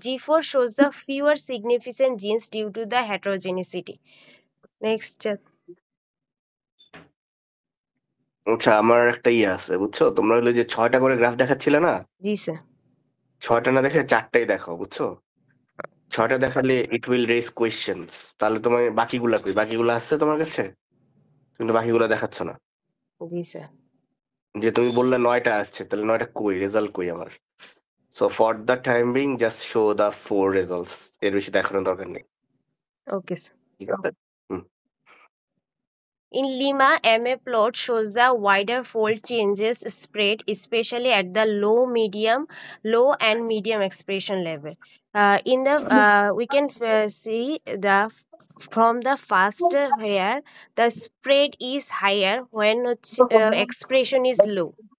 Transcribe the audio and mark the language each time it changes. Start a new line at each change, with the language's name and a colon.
English: G4 shows the fewer significant genes due to the heterogeneity. Next,
Bangla: আচ্ছা আমার একটা ইয়ে আছে বুঝছো তোমরা হলো যে 6টা করে গ্রাফ দেখাচ্ছিলে না জি স্যার। 6টা না দেখে 4টাই দেখো বুঝছো 6টা দেখালে
English: it will raise questions
Bangla: তাহলে তোমার বাকিগুলা কই বাকিগুলো আসছে তোমার কাছে কিন্তু বাকিগুলো দেখাচ্ছ না জি স্যার। যে তুমি বললে 9টা আসছে তাহলে 9টা কই রেজাল্ট কই আমার
English: so for the time being just show the 4 results
Bangla: এর বেশি দেখানোর দরকার নেই ওকে স্যার। ঠিক আছে
English: In Lima, MA plot shows the wider fold changes spread, especially at the low and medium expression level. In the we can see the from the first where the spread is higher when expression is low.